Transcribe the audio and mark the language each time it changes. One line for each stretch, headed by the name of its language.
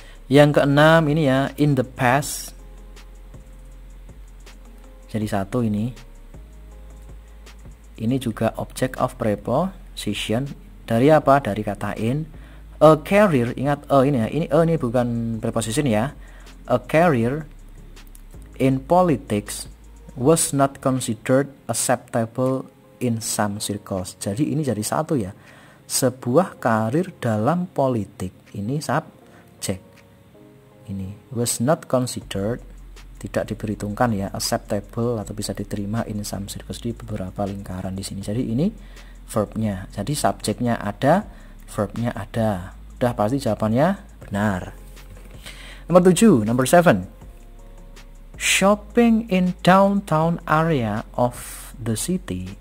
Indonesian: Yang ke-6 ini ya,
English: in the past.
Indonesian: Jadi satu ini. Ini juga object of preposition dari apa? Dari kata in. A career, ingat ini ya. Ini bukan preposition ya.
English: A career in politics was not considered acceptable in some circles.
Indonesian: Jadi ini jadi satu ya. Sebuah karir dalam politik. Ini subjek. Ini
English: was not considered,
Indonesian: tidak diperhitungkan ya, acceptable atau bisa diterima
English: in some circles,
Indonesian: di beberapa lingkaran di sini. Jadi ini verbnya. Jadi subjeknya ada, verbnya ada. Udah pasti jawabannya benar. Nomor 7,
English: number 7. Shopping in downtown area of the city.